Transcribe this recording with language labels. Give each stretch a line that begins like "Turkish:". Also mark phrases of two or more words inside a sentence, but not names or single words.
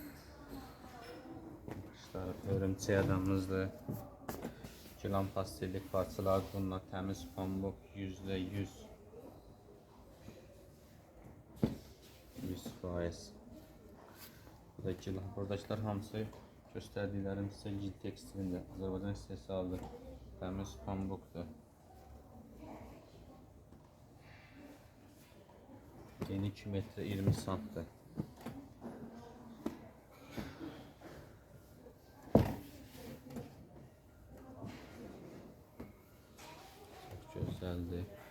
Turkish: İşte örümcek adamımızdır. Yılan pastellik parçalar bunlar. Temiz pamuk %100. 100%. Bu da yılan.
Azerbaijani: Buradakiler hamısı göstərdiklərim sizə cilt tekstilində Azərbaycan istehsalı təmiz pambukdur.
Turkish: Eni 2 metre 20 santtır. Çok güzeldir.